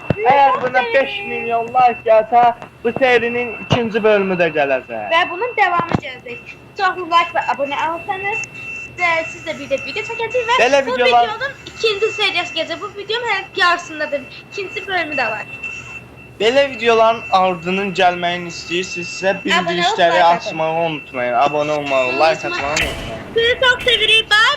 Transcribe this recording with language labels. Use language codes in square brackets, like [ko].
[tr] Eğer buna 5 milyon like gelse bu serinin ikinci bölümü de gelecek. Ve bunun devamı gelecek. Çok like ve abone olursanız siz de bir video çekeceğiz ve Böyle bu videolar- videonun ikinci serisi gelecek. Bu videonun her yarısındadır. İkinci bölümü de var. [az] Belə videoların ardının gəlməyini istəyirsinizsə bildirişləri like açmağı unutmayın. Abone olmağı, like atmağı unutmayın. [tr] Sizi çok severim. Bye bye.